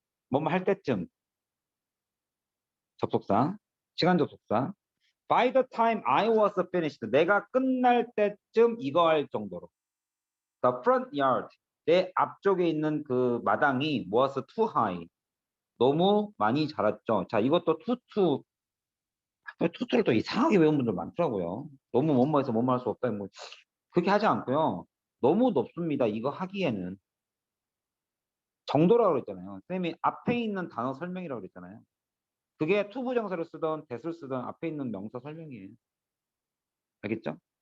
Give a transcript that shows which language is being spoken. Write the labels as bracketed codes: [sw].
[ko] 뭐뭐 할 때쯤 접속사, 시간 접속사. [en] By the time I was finished, [ko] 내가 끝날 때쯤 이거 할 정도로. [en] The front yard, [ko] 내 앞쪽에 있는 그 마당이 [en] was too high. [ko] 너무 많이 자랐죠. 자, 이것도 투투를 또 이상하게 외운 분들 많더라고요. 너무 뭐뭐해서 뭐뭐 할 수 없다. 뭐 그렇게 하지 않고요. 너무 높습니다. 이거 하기에는 정도라고 그랬잖아요. 선생님이 앞에 있는 단어 설명이라고 그랬잖아요. 그게 투부정사를 쓰던 대를 쓰던 앞에 있는 명사 설명이에요. 알겠죠?